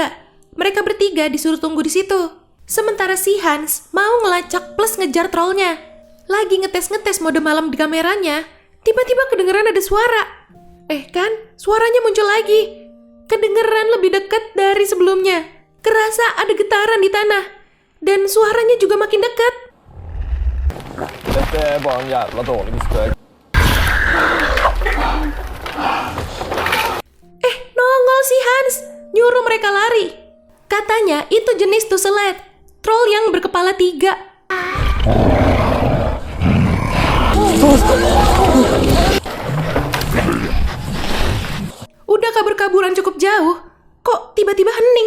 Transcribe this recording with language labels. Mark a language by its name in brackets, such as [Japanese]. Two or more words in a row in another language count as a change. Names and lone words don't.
[Indonesian] Mereka bertiga disuruh tunggu di situ. Sementara si Hans mau ngelacak plus ngejar trollnya. Lagi ngetes-ngetes mode malam di kameranya, tiba-tiba kedengeran ada suara. Kan, suaranya muncul lagi. Kedengeran lebih dekat dari sebelumnya. Kerasa ada getaran di tanah. Dan suaranya juga makin dekat. [Swedish] Dette är bara en jävla dålig spök. [Indonesian] Nongol si Hans, nyuruh mereka lari. Katanya itu jenis Tusselet, troll yang berkepala 3. Udah kabur-kaburan cukup jauh, kok tiba-tiba hening.